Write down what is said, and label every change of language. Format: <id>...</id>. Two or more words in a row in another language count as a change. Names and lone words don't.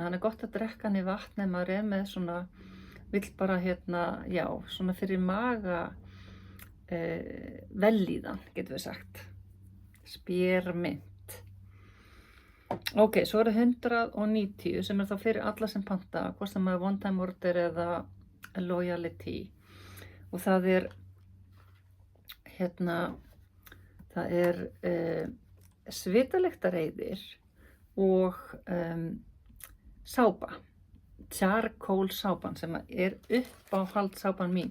<is>Hann er gott að drekka hann í vatni ef maður er með svona vill bara svona fyrir maga vellíðan, getum við sagt. Spérmynt. Ok, svo eru 190 sem er þá fyrir alla sem panta, hvort sem er</is> <en>one time order</en> <is>eða loyalty. Og það er svitalyktareyðir og sápa. Charcoal sápan sem er uppáhaldssápan mín.</is>